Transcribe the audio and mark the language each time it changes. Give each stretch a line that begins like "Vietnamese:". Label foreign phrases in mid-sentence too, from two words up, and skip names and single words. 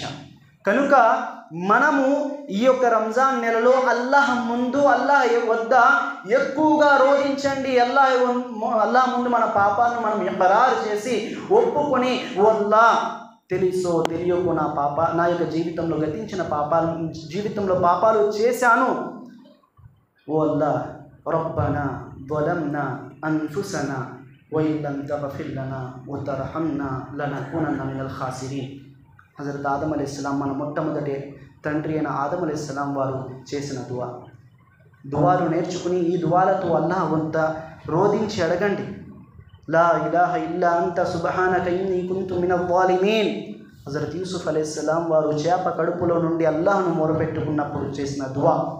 Telugu: కనుక మనము ఈ యొక్క రంజాన్ నెలలో అల్లాహ్ ముందు, అల్లాహ్ వద్ద ఎక్కువగా రోధించండి. అల్లాహ్ ముందు మన పాపాలను మనం ఇక్రార్ చేసి ఒప్పుకొని, అల్లాహ్ తెలుసో తెలియకో నా యొక్క జీవితంలో గతించిన జీవితంలో పాపాలు చేశాను.
Arabic: ఓ అల్లాహ్, రబ్బనా ظلمنا أنفسنا وإن لم تغفر لنا وترحمنا لنكونن من الخاسرين.
Telugu: హజరత్ ఆదం అలైహిస్సలాం, మన మొట్టమొదటి తండ్రి అయిన ఆదం అలైహిస్సలాం వారు చేసిన దువాలు నేర్చుకుని ఈ దువాలతో అల్లాహ్ వద్ద రోధించి అడగండి.
Arabic: لا إله إلا أنت سبحانك إني كنت من الظالمين.
Telugu: హజరత్ యూసుఫ్ అలైహిస్సలాం వారు చేప కడుపులో నుండి అల్లాహ్ను మొరపెట్టుకున్నప్పుడు చేసిన దువా.